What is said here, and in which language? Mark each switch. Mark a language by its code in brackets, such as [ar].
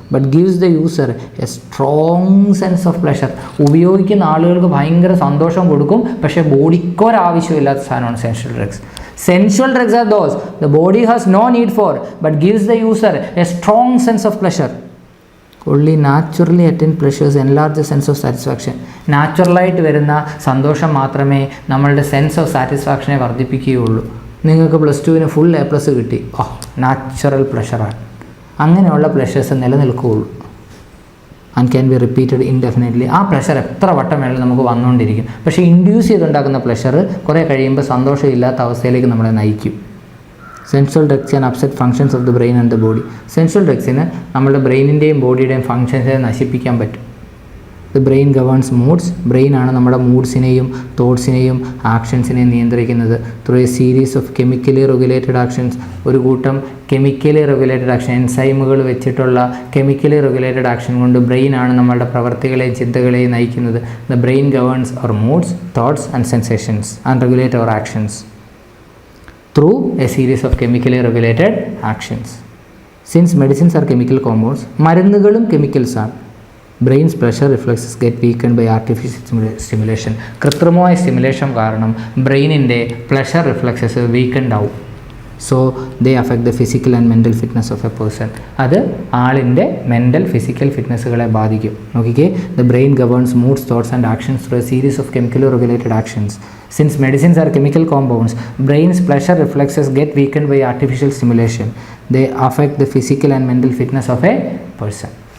[en] But gives the user a strong sense of pleasure. [ml] ഉപയോഗിക്കുന്ന ആളുകൾക്ക് ഭയങ്കര സന്തോഷം കൊടുക്കും, പക്ഷേ ബോഡിക്ക് ഒരാവശ്യമില്ലാത്ത സാധനമാണ് സെൻഷ്വൽ drugs. [en] Sensual drugs are those the body has no need for but gives the user a strong sense of pleasure. only naturally attained pleasures enlarge the sense of satisfaction. [ml] നാച്ചുറലായിട്ട് വരുന്ന സന്തോഷം മാത്രമേ നമ്മളുടെ സെൻസ് ഓഫ് സാറ്റിസ്ഫാക്ഷനെ വർദ്ധിപ്പിക്കുകയുള്ളൂ. നിങ്ങൾക്ക് +2 ഫുൾ A+ കിട്ടി, natural പ്ലഷറാണ്. അങ്ങനെയുള്ള pleasures നിലനിൽക്കുകയുള്ളൂ. [en] And can be repeated indefinitely. [ml] ആ pleasure എത്ര വട്ടം വേണമെങ്കിലും നമുക്ക് വന്നുകൊണ്ടിരിക്കും. പക്ഷേ ഇൻഡ്യൂസ് ചെയ്തുണ്ടാക്കുന്ന പ്ലഷർ കുറേ കഴിയുമ്പോൾ സന്തോഷമില്ലാത്ത അവസ്ഥയിലേക്ക് നമ്മളെ നയിക്കും. [en] Sensual drugs can upset functions of the brain and the body. [ml] സെൻഷ്വൽ ഡ്രഗ്സിന് നമ്മുടെ ബ്രെയിനിൻ്റെയും ബോഡിയുടെയും ഫങ്ഷൻസിനെ നശിപ്പിക്കാൻ പറ്റും. [en] The brain governs moods. [ml] ബ്രെയിനാണ് നമ്മുടെ മൂഡ്സിനെയും തോട്ട്സിനെയും ആക്ഷൻസിനെയും നിയന്ത്രിക്കുന്നത്. [en] Through a series of chemically regulated actions. [ml] ഒരു കൂട്ടം കെമിക്കലി റെഗുലേറ്റഡ് ആക്ഷൻ, എൻസൈമുകൾ വെച്ചിട്ടുള്ള കെമിക്കലി റെഗുലേറ്റഡ് ആക്ഷൻ കൊണ്ട് ബ്രെയിനാണ് നമ്മളുടെ പ്രവർത്തികളെയും ചിന്തകളെയും നയിക്കുന്നത്. [en] The brain governs our moods, thoughts and sensations and regulate our actions through a series of chemically regulated actions. Since medicines are chemical compounds, [ml] മരുന്നുകളും chemicals ആണ്. [en] Brain's pleasure reflexes get weakened by artificial stimulation. [ml] കൃത്രിമമായ stimulation കാരണം ബ്രെയിനിൻ്റെ pleasure reflexes weekend ആവും. [en] So they affect the physical and mental fitness of a person. [ml] അത് ആളിൻ്റെ mental physical ഫിറ്റ്നസ്സുകളെ ബാധിക്കും. [en] നോക്കിക്കേ, the brain governs moods, thoughts and actions through a series of chemically regulated actions. Since medicines are chemical compounds, brain's pleasure reflexes get weakened by artificial stimulation. They affect the physical and mental fitness of a person.